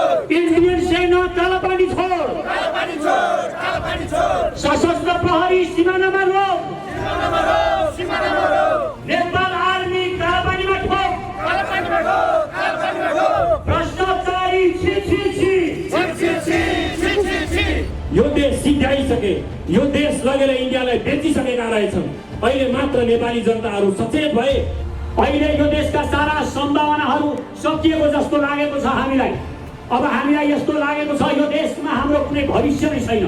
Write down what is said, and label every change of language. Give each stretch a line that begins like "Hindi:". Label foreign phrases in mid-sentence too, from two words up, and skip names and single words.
Nepali: इंडियन सेना कालापानी छोड़, सशस्त्र प्रहरी सीमानामा रोक, नेपाल आर्मी कालापानीमा ठोक, भ्रष्टाचारी छी छी छी। यो देश सिद्ध्याइसके, यो देश लगेर इन्डियालाई बेचिसकेका रहेछन्। अहिले मात्र नेपाली जनताहरू सचेत भए। अहिले यो देशका सारा सम्भावनाहरू सकिएको जस्तो लागेको छ हामीलाई। अब हामीलाई यस्तो लागेको छ यो देशमा हाम्रो कुनै भविष्य नै छैन।